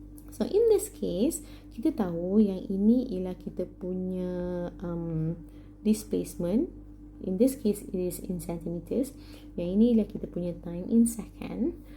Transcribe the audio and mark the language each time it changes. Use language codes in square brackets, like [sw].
[en] So in this case, [ms] kita tahu yang ini ialah kita punya displacement. [en] In this case, it is in centimeters. [ms] Yang ini ialah kita punya [en] time in second.